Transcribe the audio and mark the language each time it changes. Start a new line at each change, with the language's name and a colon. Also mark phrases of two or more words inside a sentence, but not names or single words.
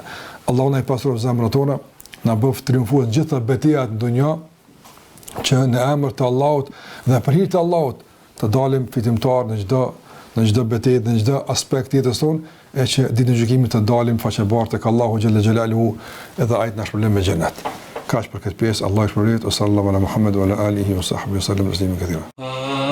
Albanian: Allahu na i pastroj zemrat tona, na bëf triumfues gjitha betejat në dunjë, që në emër të Allahut dhe për hir të Allahut të dalim fitimtar në çdo betejë, në çdo aspekt të jetës tonë, e që ditën e gjykimit të dalim faqebardh tek Allahu
Arabic: جل جلاله,
Albanian: edhe ai të na shpëlon me xhenet. Kaç për këtë pjesë, Allah i shpërblet,
Arabic: صلى الله على محمد وعلى آله وصحبه وسلم تسليما كثيرا.